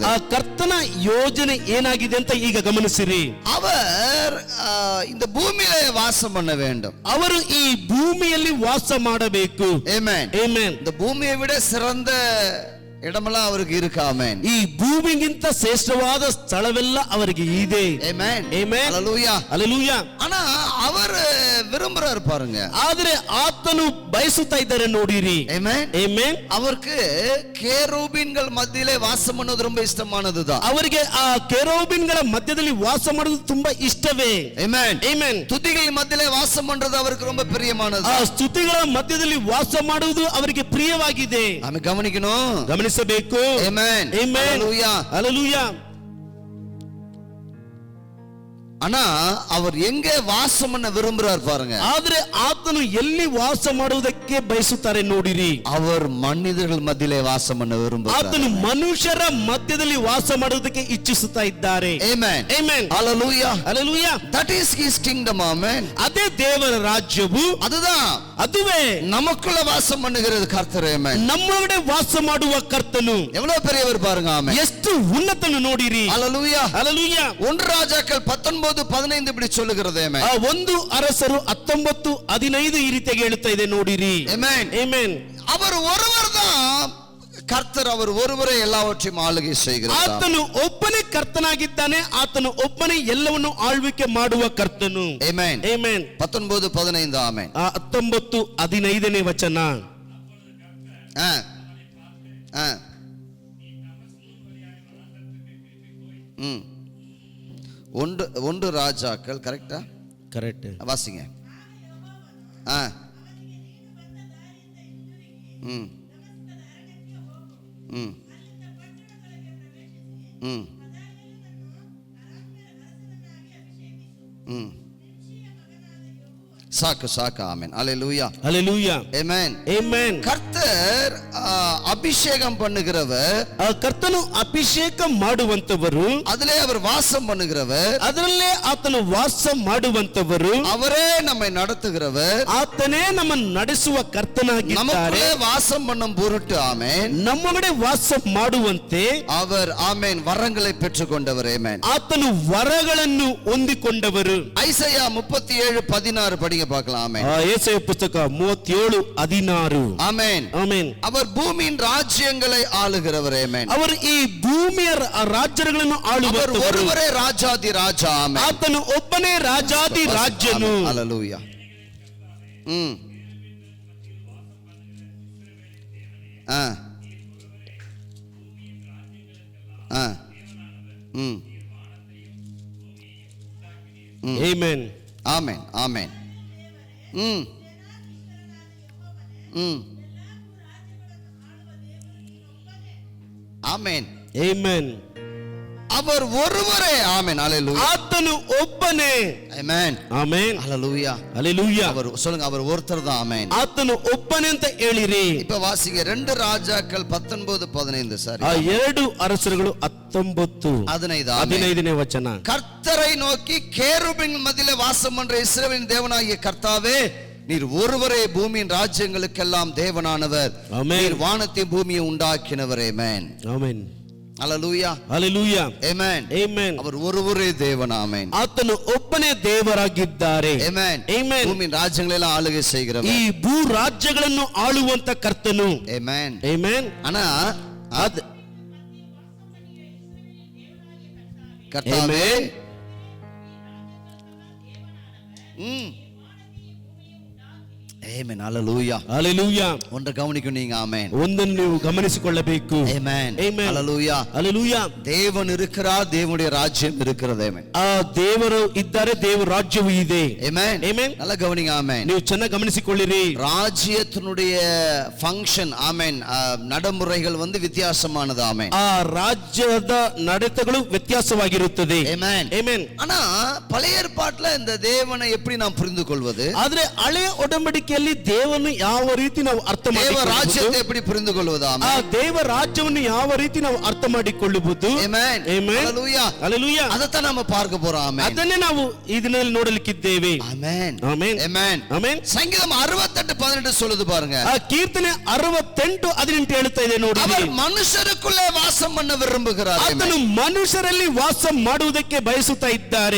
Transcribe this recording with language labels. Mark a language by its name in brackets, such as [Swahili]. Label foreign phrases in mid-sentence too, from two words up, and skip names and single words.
[Kannada] ಆ ಕರ್ತನ ಯೋಜನೆ ಏನಾಗಿದೆ ಅಂತ ಈಗ ಗಮನಿಸಿರಿ. [Tamil] அவர் இந்த பூமியிலே வாசம் பண்ண வேண்டும். [Kannada] ಅವರು ಈ ಭೂಮಿಯಲ್ಲಿ ವಾಸ ಮಾಡಬೇಕು. Amen. Amen. [Tamil] இந்த பூமியை விட சிறந்த இடமெல்லாம் அவருக்கு இருக்கு. ஆமென். [Kannada] ಈ ಭೂಮಿಗಿಂತ ಶ್ರೇಷ್ಠವಾದ ಸ್ಥಳವೆಲ್ಲ ಅವರಿಗೆ ಇದೆ. Amen. Amen. Hallelujah. Hallelujah. [Tamil] ஆனா அவர் விரும்புறாரு பாருங்க. [Kannada] ಆದರೆ ಆತನು ಬಯಸುತ್ತಾ ಇದ್ದಾರೆ ನೋಡಿರಿ. Amen. Amen. [Tamil] அவருக்கு கேருபீன்கள் மத்தியிலே வாசம் பண்ணுவது ரொம்ப இஷ்டமானதுதான். [Kannada] ಅವರಿಗೆ ಆ ಕೆರೂಬಿನ್ಗಳ ಮಧ್ಯದಲ್ಲಿ ವಾಸ ಮಾಡೋದು ತುಂಬಾ ಇಷ್ಟವೇ. Amen. Amen. [Tamil] துதிகள் மத்தியிலே வாசம் பண்றது அவருக்கு ரொம்ப பிரியமானது. [Kannada] ಆ ಸ್ತುತಿಗಳ ಮಧ್ಯದಲ್ಲಿ ವಾಸ ಮಾಡುವುದು ಅವರಿಗೆ ಪ್ರಿಯವಾಗಿದೆ. [Tamil] நாம கவனிக்கணும், [Kannada] ಗಮನಿಸಬೇಕು. Amen. Amen. Hallelujah. Hallelujah. [Tamil] ஆனா அவர் எங்கே வாசம் பண்ண விரும்புறார் பாருங்க. [Kannada] ಆದ್ರೆ ಆತನು ಎಲ್ಲಿ ವಾಸ ಮಾಡುವುದಕ್ಕೆ ಬಯಸುತ್ತಾರೆ ನೋಡಿರಿ. [Tamil] அவர் மனிதர்கள் மத்தியிலே வாசம் பண்ண விரும்புகிறார். [Kannada] ಆತನು ಮನುಷ್ಯರ ಮಧ್ಯದಲ್ಲಿ ವಾಸ ಮಾಡುವುದಕ್ಕೆ ಇಚ್ಛಿಸುತ್ತಾ ಇದ್ದಾರೆ. Amen. Amen. Hallelujah. Hallelujah. [English] That is his kingdom. Amen. [Kannada] ಅದೇ ದೇವರ ರಾಜ್ಯವು, [Tamil] அதுதான் [Kannada] ಅದುವೇ [Tamil] நமக்குள்ள வாசம் பண்ணுகிறது கர்த்தர். Amen. [Kannada] ನಮ್ಮೊಳಗಡೆ ವಾಸ ಮಾಡುವ ಕರ್ತನು [Tamil] எவ்வளவு பெரியவர் பாருங்க. Amen. [Kannada] ಎಷ್ಟು ಉನ್ನತನು ನೋಡಿರಿ. Hallelujah. Hallelujah. [Tamil] 1 ராஜாக்கள் 19:15 இப்படி சொல்லுகிறது. Amen. [Kannada] ಆ 1 ಅರಸರು 19:15 ಈ ರೀತಿಯಾಗಿ ಹೇಳುತ್ತಾ ಇದೆ ನೋಡಿರಿ. Amen. Amen. [Tamil] அவர் ஒருவர் தான் கர்த்தர். அவர் ஒருவரே எல்லாவற்றையும் ஆளுகை செய்கிறார். [Kannada] ಆತನು ಒಬ್ಬನೇ ಕರ್ತನಾಗಿದ್ದಾನೆ. ಆತನು ಒಬ್ಬನೇ ಎಲ್ಲವನ್ನು ಆಳ್ವಿಕೆ ಮಾಡುವ ಕರ್ತನು. Amen. Amen. 19:15. Amen. ಆ 19:15ನೇ ವಚನ. [Tamil] ஒன்று ராஜாக்கள் கரெக்டா? [Kannada] ಕರೆಕ್ಟ್. [Tamil] வாசிங்க. ம் ம் ம் ம் சாக்கு. ஆமென். அல்லேலூயா. Hallelujah. ஆமென். Amen. கர்த்தர் அபிஷேகம் பண்ணுகிறவர், [Kannada] ಆ ಕರ್ತನು ಅಭಿಷೇಕ ಮಾಡುವಂತವರು, [Tamil] அதிலே அவர் வாசம் பண்ணுகிறவர், [Kannada] ಅದರಲ್ಲೇ ಆತನು ವಾಸ ಮಾಡುವಂತವರು, [Tamil] அவரே நம்மை நடத்துகிறவர், [Kannada] ಆತನೇ ನಮ್ಮನ್ನು ನಡೆಸುವ ಕರ್ತನಾಗಿದ್ದಾರೆ. [Tamil] நமக்குள்ளே வாசம் பண்ணும் பொருட்டு. ஆமென். [Kannada] ನಮ್ಮೊಳಗಡೆ ವಾಸ ಮಾಡುವಂತೆ [Tamil] அவர் ஆமென் வரங்களை பெற்றுக்கொண்டவர். ஆமென். [Kannada] ಆತನು ವರಗಳನ್ನು ಹೊಂದಿಕೊಂಡವರು. [Tamil] ஐசையா 37:16 படிங்க பார்க்கலாம். ஆமென். [Kannada] ಯೆಶಾಯ ಪುಸ್ತಕ 37:16. [Tamil] ஆமென். [Kannada] ಆಮೆನ್. [Tamil] அவர் பூமியின் ராஜ்யங்களை ஆளுகிறவர். ஆமென். [Kannada] ಅವರು ಈ ಭೂಮಿಯ ರಾಜ್ಯಗಳನ್ನು [Tamil] அவர் [Kannada] ಆಳುವವರು. [Tamil] ஒருவரே ராஜாதி ராஜா. ஆமென். [Kannada] ಆತನು ಒಬ್ಬನೇ ರಾಜಾದಿ ರಾಜ್ಯನು. [Tamil] அல்லேலூயா. Amen. ஆமென். ஆமென். ஆமென். Amen. அவர் ஒருவரே. ஆமென். ஹalleluya. [Kannada] ಆತನು ಒಬ್ಬನೇ. Amen. ಆಮೆನ್. [Tamil] ஹalleluya. [Kannada] ಹalleluya. [Tamil] அவர் சொல்லுங்க, அவர் ஒருத்தர் தான். ஆமென். [Kannada] ಆತನು ಒಬ್ಬನೇ ಅಂತ ಹೇಳಿರಿ. [Tamil] இப்ப வாசிங்க 2 ராஜாக்கள் 19:15. சரி, ಆ 2 ಅರಸರುಗಳು 19:15ನೇ ವಚನ. கர்த்தரை நோக்கி கேருபின் மத்தியிலே வாசம் பண்ற இஸ்ரவேலின் தேவனாகிய கர்த்தாவே, நீர் ஒருவரே பூமியின் ராஜ்யங்களுக்கெல்லாம் தேவனானவர். நீர் வானத்தையும் பூமியை உண்டாக்கினவர். ஆமென். ஆமென். ஹalleluya. ஹalleluya. ஆமென். ஆமென். அவர் ஒருவரே தேவன். ஆமென். [Kannada] ಆತನು ಒಬ್ಬನೇ ದೇವರಾಗಿದ್ದಾರೆ. ಆಮೆನ್. ಆಮೆನ್. ಭೂಮಿಯ ರಾಜ್ಯಗಳೆಲ್ಲ ಆಳುಗೆ செய்கிறவர். ಈ ಭೂ ರಾಜ್ಯಗಳನ್ನು ಆಳುವಂತ ಕರ್ತನು. ಆಮೆನ್. ಆಮೆನ್. [Tamil] ஆனா அது கர்த்தாவே, ಆಮೆನ್. ஹalleluya. ஹalleluya. ஒன்று கவனிக்கும் நீங்க. ஆமென். [Kannada] ಒಂದನ್ನು ನೀವು ಗಮನಿಸಿಕೊಳ್ಳಬೇಕು. [Tamil] ஆமென். [Kannada] ಆಮೆನ್. [Tamil] ஹalleluya. ஹalleluya. தேவன் இருக்கிறார், தேவனுடைய ராஜ்யம் இருக்கிறது. ஆமென். [Kannada] ಆ ದೇವರು ಇದ್ದಾರೆ, ದೇವರ ರಾಜ್ಯವು ಇದೆ. [Tamil] ஆமென். [Kannada] ಆಮೆನ್. [Tamil] நல்லா கவனிங்க. ஆமென். [Kannada] ನೀವು ಚೆನ್ನಾಗಿ ಗಮನಿಸಿಕೊಳ್ಳಿರಿ. [Tamil] ராஜ்யத்தினுடைய ஃபங்க்ஷன், ஆமென், நடைமுறைகள் வித்தியாசமானது. ஆமென். [Kannada] ಆ ರಾಜ್ಯದ ನಡೆತಗಳು ವ್ಯತ್ಯಾಸವಾಗಿರುತ್ತದೆ. [Tamil] ஆமென். [Kannada] ಆಮೆನ್. [Tamil] ஆனா பழைய ஏற்பாட்டுல இந்த தேவனை எப்படி நாம் புரிந்து கொள்வது? [Kannada] ಆದ್ರೆ ಹಳೆಯ ಒಡಂಬಡಿಕೆಯಲ್ಲಿ ದೇವರನ್ನು ಯಾವ ರೀತಿ ನಾವು ಅರ್ಥ [Tamil] தேவ [Kannada] ಮಾಡಿಕೊಳ್ಳುವುದು? [Tamil] ராஜ்யத்தை எப்படி புரிந்து கொள்வது? [Kannada] ಆ [Tamil] ஆமென். [Kannada] ದೇವ ರಾಜ್ಯವನ್ನು ಯಾವ ರೀತಿ ನಾವು ಅರ್ಥ ಮಾಡಿಕೊಳ್ಳುವುದು? [Tamil] ஆமென். [Kannada] ಆಮೆನ್. [Tamil] ஹalleluya. [Kannada] ಹalleluya. [Tamil] அதத்தான் நாம பார்க்க போறோம். ஆமென். [Kannada] ಅದನ್ನೇ ನಾವು ಈ ದಿನದಲ್ಲಿ ನೋಡಲಿಕ್ಕಿದ್ದೇವೆ. [Tamil] ஆமென். [Kannada] ಆಮೆನ್. [Tamil] ஆமென். [Kannada] ಆಮೆನ್. [Tamil] சங்கீதம் 68:18 சொல்லுது பாருங்க. [Kannada] ಆ ಕೀರ್ತನೆ 68:18 ಹೇಳ್ತಾ ಇದೆ ನೋಡಿ. [Tamil] அவர் மனுஷருக்குள்ளே வாசம் பண்ண விரும்புகிறார். [Kannada] ಆತನು ಮನುಷ್ಯರಲ್ಲಿ ವಾಸ ಮಾಡುವುದಕ್ಕೆ ಬಯಸುತ್ತಾ ಇದ್ದಾರೆ.